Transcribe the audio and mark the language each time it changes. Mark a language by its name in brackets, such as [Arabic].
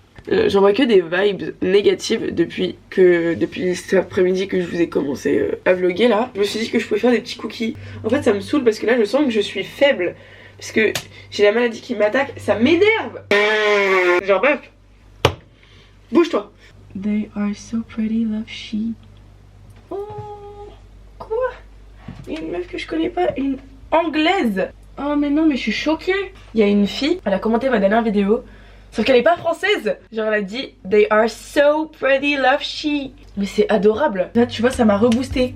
[French] J'en vois que des vibes négatives depuis cet après-midi que je vous ai commencé à vlogger là. Je me suis dit que je pouvais faire des petits cookies. En fait ça me saoule parce que là je sens que je suis faible. Parce que j'ai la maladie qui m'attaque, ça m'énerve. Genre meuf, bouge-toi. [English] They are so pretty, love she. [French] Oh, quoi? Il y a une meuf que je connais pas, une anglaise. Oh mais non mais je suis choquée. Il y a une fille, elle a commenté ma dernière vidéo, sauf qu'elle est pas française. Genre elle a dit [English] they are so pretty, love she. [French] Mais c'est adorable. Là tu vois ça m'a reboosté.